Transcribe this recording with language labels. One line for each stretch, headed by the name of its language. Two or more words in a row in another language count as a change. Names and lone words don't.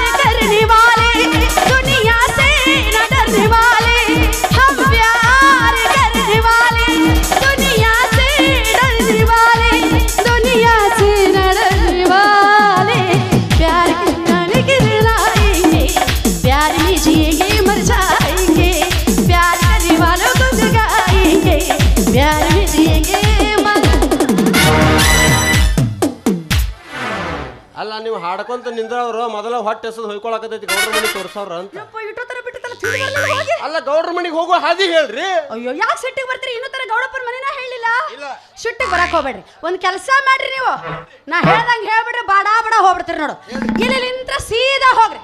Hindi: करने वाले दुनिया से न डरने वाले हम प्यार करने वाले दुनिया से डरने वाले दुनिया से न डरने वाले प्यार करने के जलाएंगे प्यार में जिएंगे मर जाएंगे प्यार करने वालों को जगाएंगे प्यार में जिएंगे मर
Kannada: ಅಲ್ಲ ನೀವು ಹಾಡ್ಕೊಂತ ನಿಂದ್ರವ್ರು ಮೊದಲ ಹೊಟ್ಟೆ ಎಸದ್ ಹೊಯ್ಕೊಳಕತೈತಿ ಗೌಡ್ರ ಮನೆಗೆ ತೋರ್ಸವ್ರ ಅಂತ ಅಲ್ಲ ಗೌಡ್ರ ಮನೆಗೆ ಹೋಗೋ ಹಾದಿ ಹೇಳ್ರಿ ಅಯ್ಯೋ ಯಾಕೆ ಸಿಟ್ಟಿಗೆ ಬರ್ತೀರಿ ಇನ್ನೂ ತರ ಗೌಡಪ್ಪನ ಮನೆನ ಹೇಳಿಲ್ಲ ಇಲ್ಲ. ಸಿಟ್ಟಿಗೆ ಬರಕ್ ಹೋಗ್ಬೇಡ್ರಿ ಒಂದ್ ಕೆಲಸ ಮಾಡ್ರಿ ನೀವು ನಾ ಹೇಳ್ದಂಗ ಹೇಳ್ಬಿಡ್ರಿ ಬಾಡ ಬಾಡ ಹೋಗ್ಬಿಡ್ತೀರಿ ನೋಡು ಇಲ್ಲಿ ನಿಂತ್ರ ಸೀದಾ ಹೋಗ್ರಿ